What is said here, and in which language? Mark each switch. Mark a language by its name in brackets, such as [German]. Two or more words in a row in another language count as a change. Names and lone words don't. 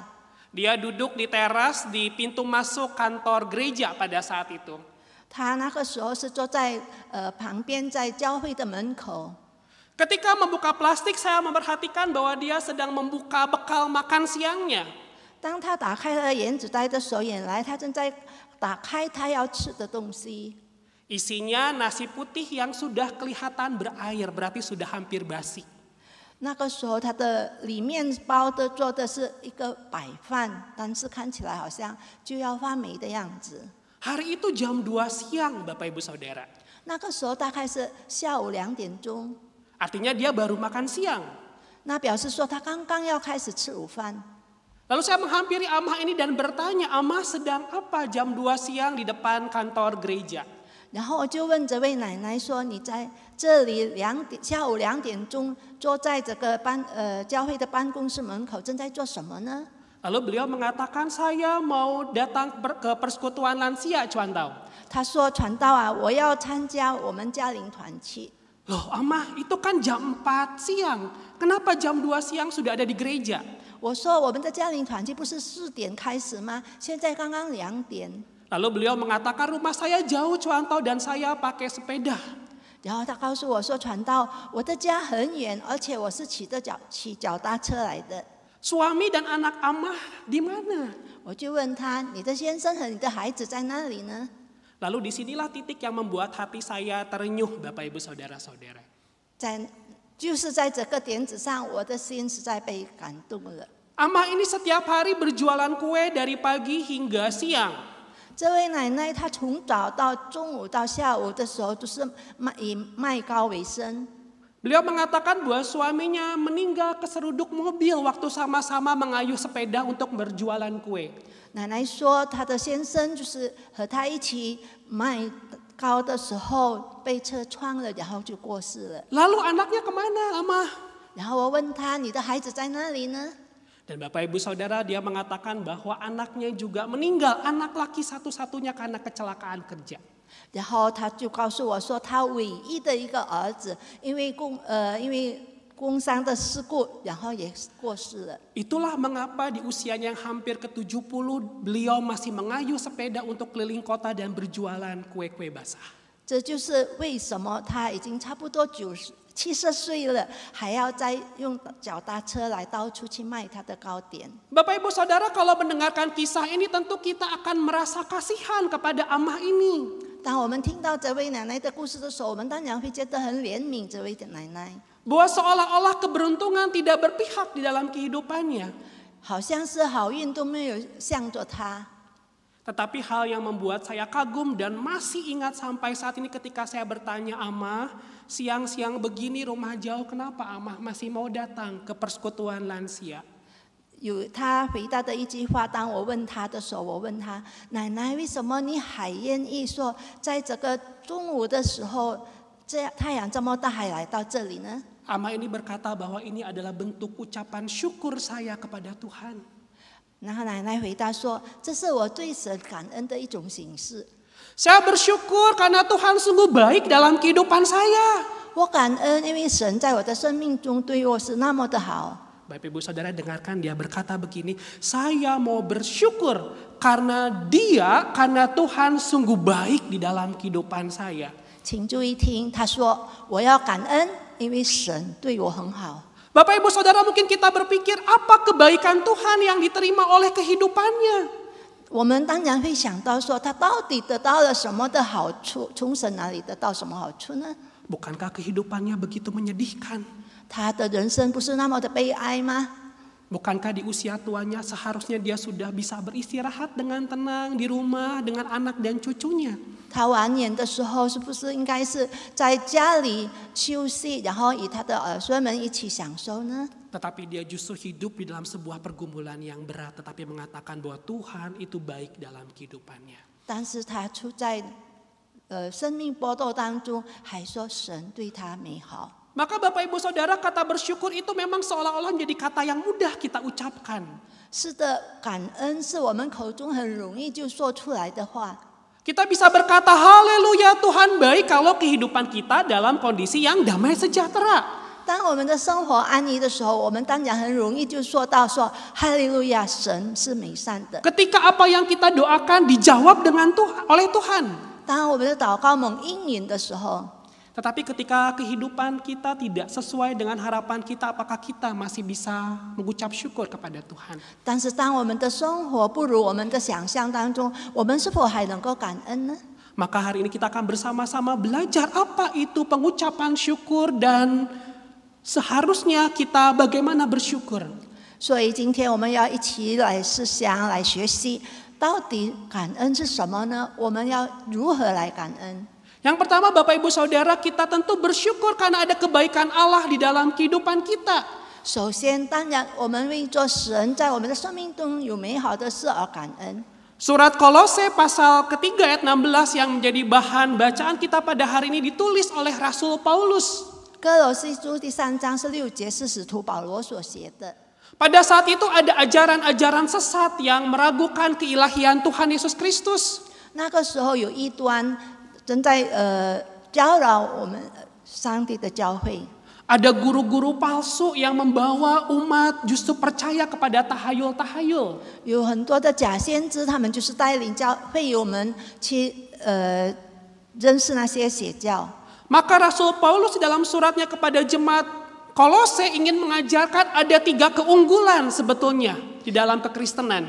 [Indonesian] Dia duduk di teras di pintu masuk kantor gereja pada saat itu. [Chinese] 她那个时候是坐在旁边，在教会的门口。 [Indonesian] Ketika membuka plastik, saya memperhatikan bahwa dia sedang membuka bekal makan siangnya. [Chinese] 当她打开了原子带的时候，原来她正在打开她要吃的东西。 [Indonesian] Isinya nasi putih yang sudah kelihatan berair, berarti sudah hampir basi. [Chinese] 那个时候，它的里面包的做的是一个白饭，但是看起来好像就要发霉的样子。 [Indonesian] Hari itu jam 2 siang, Bapak Ibu Saudara. [Chinese] 那个时候大概是下午2点钟， [Indonesian] Artinya dia baru makan siang. [Chinese] 那表示说他刚刚要开始吃午饭。 [Indonesian] Lalu saya menghampiri Amah ini dan bertanya, Amah sedang apa jam 2 siang di depan kantor gereja? [Chinese] 然后我就问这位奶奶说：“你在这里下午2点钟坐在这个教会的办公室门口，正在做什么呢？” [Indonesian] Lalu beliau mengatakan, saya mau datang ke persekutuan lansia Cuantau. [Chinese] 他说：“传道啊，我要参加我们家庭团契。” [Indonesian] Loh Amah, itu kan jam 4 siang. Kenapa jam 2 siang sudah ada di gereja? [Chinese] 我说：“我们的家庭团契不是4点开始吗？现在刚刚2点。” [Indonesian] Lalu beliau mengatakan, rumah saya jauh Cuantau dan saya pakai sepeda. [Chinese] 然后他告诉我说：“传道，我的家很远，而且我是骑脚踏车来的。” [Indonesian] Suami dan anak Amah di mana? [Chinese] 我就问他：“你的先生和你的孩子在哪里呢？” [Indonesian] Lalu disinilah titik yang membuat hati saya terenyuh, Bapak Ibu Saudara-saudara. [Chinese] 就是在这个点子上，我的心实在被感动了。 [Indonesian] Amah ini setiap hari berjualan kue dari pagi hingga siang. [Chinese] 这位奶奶她从早到中午到下午的时候都是以卖糕为生。 [Indonesian] Beliau mengatakan bahwa suaminya meninggal keseruduk mobil waktu sama-sama mengayuh sepeda untuk berjualan kue. [Chinese] 奶奶说，她的先生就是和她一起卖糕的时候被车撞了，然后就过世了。 [Indonesian] Lalu anaknya kemana, Amah? [Chinese] 然后我问她：“你的孩子在哪里呢？” [Indonesian] Dan Bapak Ibu Saudara, dia mengatakan bahwa anaknya juga meninggal, anak laki satu-satunya karena kecelakaan kerja. [Chinese] 然后他就告诉我说，他唯一的一个儿子因为工伤的事故，然后也过世了。 [Indonesian] Itulah mengapa di usianya yang hampir ke-70 beliau masih mengayuh sepeda untuk keliling kota dan berjualan kue-kue basah. [Chinese] 这就是为什么他已经差不多70岁了，还要再用脚踏车来到处去卖他的糕点。 [Indonesian] Bapak Ibu Saudara, kalau mendengarkan kisah ini tentu kita akan merasa kasihan kepada Amah ini. [Chinese] 当我们听到这位奶奶的故事的时候，我们当然会觉得很怜悯这位奶奶。 [Indonesian] Bahwa seolah-olah keberuntungan tidak berpihak di dalam kehidupannya. [Chinese] 好像是好运都没有向着她。 [Indonesian] Tetapi hal yang membuat saya kagum dan masih ingat sampai saat ini ketika saya bertanya, Amah, siang-siang begini rumah jauh, kenapa Amah masih mau datang ke persekutuan lansia? [Chinese] 有他回答的一句话，当我问他的时候，我问他：“奶奶，为什么你还愿意说，在这个中午的时候，太阳这么大还来到这里呢？” [Indonesian] Amah ini berkata bahwa ini adalah bentuk ucapan syukur saya kepada Tuhan. [Chinese] 然后奶奶回答说：“这是我对神感恩的一种形式。 [Indonesian] Saya bersyukur karena Tuhan sungguh baik dalam kehidupan saya. [Chinese] 我感恩，因为神在我的生命中对我是那么的好。” [Indonesian] Bapak Ibu Saudara dengarkan, dia berkata begini, saya mau bersyukur karena Tuhan sungguh baik di dalam kehidupan saya. [Chinese] 请注意听，他说：“我要感恩，因为神对我很好。” [Indonesian] Bapak Ibu Saudara, mungkin kita berpikir apa kebaikan Tuhan yang diterima oleh kehidupannya. [Chinese] 我们当然会想到说，他到底得到了什么的好处？从神那里得到什么好处呢？ [Indonesian] Bukankah kehidupannya begitu menyedihkan? [Chinese] 他的人生不是那么的悲哀吗？ [Indonesian] Bukankah di usia tuanya seharusnya dia sudah bisa beristirahat dengan tenang di rumah dengan anak dan cucunya? [Chinese] 他晚年的时候，是不是应该是在家里休息，然后与他的儿孙们一起享受呢？ [Indonesian] Tetapi dia justru hidup di dalam sebuah pergumulan yang berat, tetapi mengatakan bahwa Tuhan itu baik dalam kehidupannya. [Chinese] 但是他处在生命波动当中，还说神对他美好。 [Indonesian] Maka Bapak Ibu Saudara, kata bersyukur itu memang seolah-olah menjadi kata yang mudah kita ucapkan. [Chinese] 是的，感恩是我们口中很容易就说出来的话。 [Indonesian] Kita bisa berkata haleluya Tuhan baik kalau kehidupan kita dalam kondisi yang damai sejahtera. [Chinese] 当我们的生活安逸的时候，我们当然很容易就说到说哈利路亚，神是美善的。 [Indonesian] Ketika apa yang kita doakan dijawab dengan oleh Tuhan. [Chinese] 当我们的祷告蒙应允的时候， [Indonesian] Tetapi ketika kehidupan kita tidak sesuai dengan harapan kita, apakah kita masih bisa mengucap syukur kepada Tuhan? [Chinese] 但是当我们的生活不如我们的想象当中，我们是否还能够感恩呢？ [Indonesian] Maka hari ini kita akan bersama-sama belajar apa itu pengucapan syukur dan seharusnya kita bagaimana bersyukur. [Chinese] 所以今天我们要一起来思想、来学习，到底感恩是什么呢？我们要如何来感恩？ [Indonesian] Yang pertama Bapak Ibu Saudara, kita tentu bersyukur karena ada kebaikan Allah di dalam kehidupan kita. [Chinese] 首先，当然我们为做神在我们的生命中有美好的事而感恩。 [Indonesian] Surat Kolose pasal ketiga ayat 16 yang menjadi bahan bacaan kita pada hari ini ditulis oleh Rasul Paulus. [Chinese] 哥罗西书第3章16节是使徒保罗所写的。 [Indonesian] Pada saat itu ada ajaran-ajaran sesat yang meragukan keilahian Tuhan Yesus Kristus. [Chinese] 那个时候有异端正在搅扰我们上帝的教会。 [Indonesian] Ada guru-guru palsu yang membawa umat justru percaya kepada tahayul-tahayul. [Chinese] 有很多的假先知，他们就是带领教会友们去认识那些邪教。 [Indonesian] Maka Rasul Paulus di dalam suratnya kepada jemaat Kolose ingin mengajarkan ada 3 keunggulan sebetulnya di dalam kekristenan.